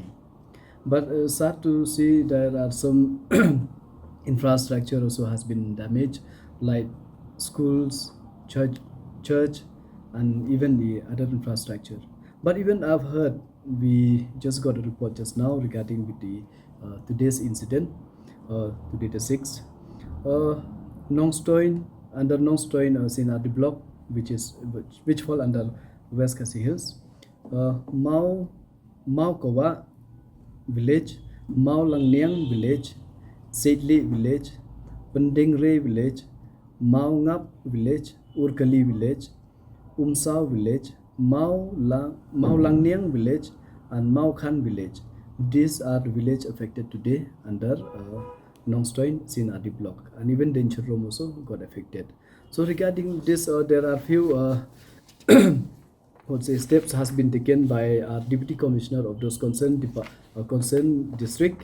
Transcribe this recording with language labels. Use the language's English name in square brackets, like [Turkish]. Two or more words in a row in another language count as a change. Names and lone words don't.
[English] But sad to see there are some infrastructure also has been damaged, like schools, church, and even the other infrastructure. But even I've heard, we just got a report just now regarding with the today's incident, today the 6th. Nongstoin, under Nongstoin Sinadi block, which fall under West Khasi Hills, Mau Kawa village, Mau Langniang village, Sedli village, Pendingre village, Mau Ngap village, Urkali village, Umsao village, Mau Langniang village, and Mau Khan village. These are the village affected today under Nongstoin Sinadi block, and even Dencherom also got affected. So regarding this, there are few steps has been taken by our deputy commissioner of those concerned district.